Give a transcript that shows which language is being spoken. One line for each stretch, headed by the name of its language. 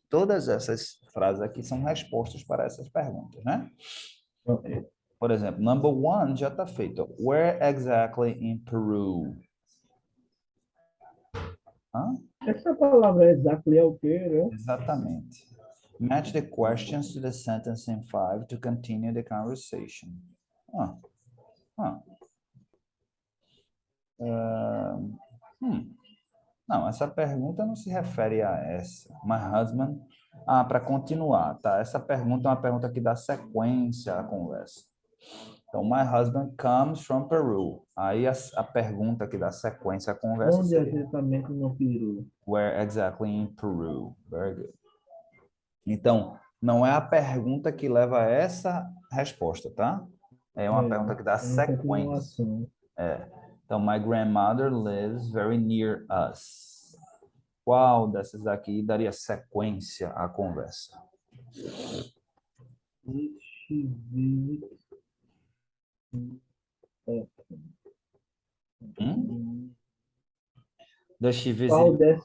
Portuguese: Todas essas frases aqui são respostas para essas perguntas, né?
English: Okay.
Portuguese: Por exemplo,
English: number one
Portuguese: já está feito.
English: Where exactly in Peru? Hã?
Portuguese: Essa palavra exactly é o quê, né? Exatamente.
English: Match the questions to the sentence in 5 to continue the conversation.
Portuguese: Não, essa pergunta não se refere a essa.
English: My husband.
Portuguese: Para continuar, tá? Essa pergunta é uma pergunta que dá sequência à conversa. Então,
English: my husband comes from Peru.
Portuguese: Aí a pergunta que dá sequência à conversa Onde seria exatamente no Peru?
English: Where exactly in Peru? Very good.
Portuguese: Então, não é a pergunta que leva a essa resposta, tá? É uma pergunta que dá É uma sequência. continuação.
English: Então, my grandmother lives very near us.
Portuguese: Qual dessas aqui daria sequência à conversa? Deixa eu ver.
English: Does she
Portuguese: Qual
English: visit?